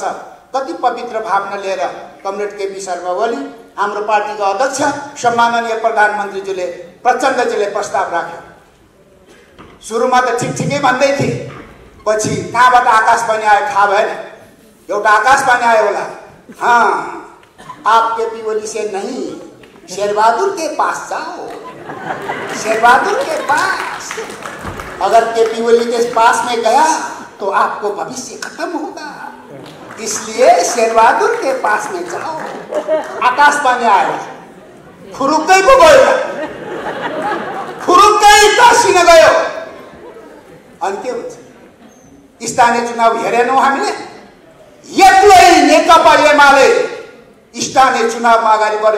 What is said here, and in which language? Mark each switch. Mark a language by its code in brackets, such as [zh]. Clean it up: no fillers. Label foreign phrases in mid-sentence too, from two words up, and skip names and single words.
[ne] कति पवित्र भावना लिएर कमरेड केपी शर्मा ओली, हाम्रो पार्टीका अध्यक्ष सम्माननीय प्रधानमन्त्रीज्यूले प्रचण्डजीले प्रस्ताव राख्यो। सुरुमा त ठिकै भन्दै थिए, पछि कहाँबाट आकाशवाणी आयो थाहा भएन। एउटा आकाशवाणी आयो होला, [hi] हाँ आप केपी ओली से नहीं शेरबहादुर के पास जाओ, शेरबहादुर के पास। अगर केपी ओली के पास में गया तो आपको भविष्य खत्म होगा, इसलिए शेरबहादुर के पास में जाओ। [ne] आकाशवाणी आयो, खुरुक्कै पो गयो, खुरुक्कै टाँसिन गयो। अनि के हुन्छ? स्थानीय चुनाव हेरेनौ हामीले? एक्लै नेकपा एमाले स्थानीय चुनावमा अगाडि बढ्यो।